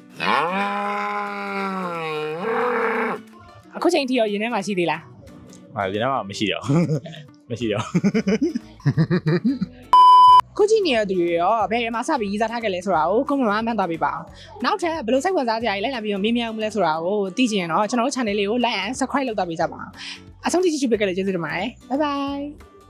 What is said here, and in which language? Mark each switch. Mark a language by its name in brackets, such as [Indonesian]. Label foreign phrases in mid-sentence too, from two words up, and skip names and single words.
[Burmese] အခုချိန်ထိရောရင်ထဲမှာရှိသေးလား ဟာဒီတော့မရှိတော့မရှိတော့ ခုကြည့်နေရသူတွေရောဘယ်မှာစပြီးရေးစားထားခဲ့လဲဆိုတာကိုကွန်မန့်မှန်သွားပေးပါအောင်နောက်ထပ်ဘယ်လိုစိတ်ဝင်စားစရာကြီးလိုက်လာပြီးတော့မေးမြန်းအောင်မလဲဆိုတာကိုသိချင်ရင်တော့ကျွန်တော်တို့ channel လေးကို [English] like and subscribe [Burmese] လုပ်သွားပေးကြပါအောင်အဆုံးထိကြည့်ပေးကြတဲ့ကျေးဇူးတင်ပါတယ် [English] bye bye